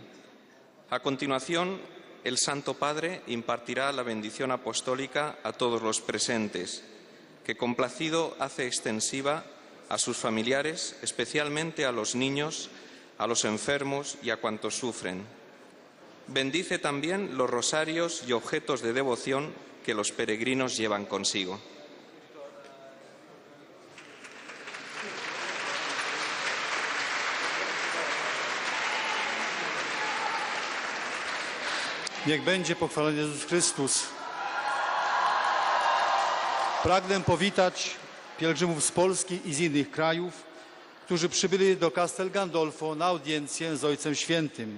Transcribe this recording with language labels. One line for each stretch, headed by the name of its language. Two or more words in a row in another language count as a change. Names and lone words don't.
Spanish: A continuación, el Santo Padre impartirá la bendición apostólica a todos los presentes, que complacido hace extensiva a sus familiares, especialmente a los niños, a los enfermos y a cuantos sufren. Bendice también los rosarios y objetos de devoción que los peregrinos llevan consigo.
Polish: Niech będzie pochwalony Jezus Chrystus. Pragnę powitać pielgrzymów z Polski i z innych krajów, którzy przybyli do Castel Gandolfo na audiencję z Ojcem Świętym.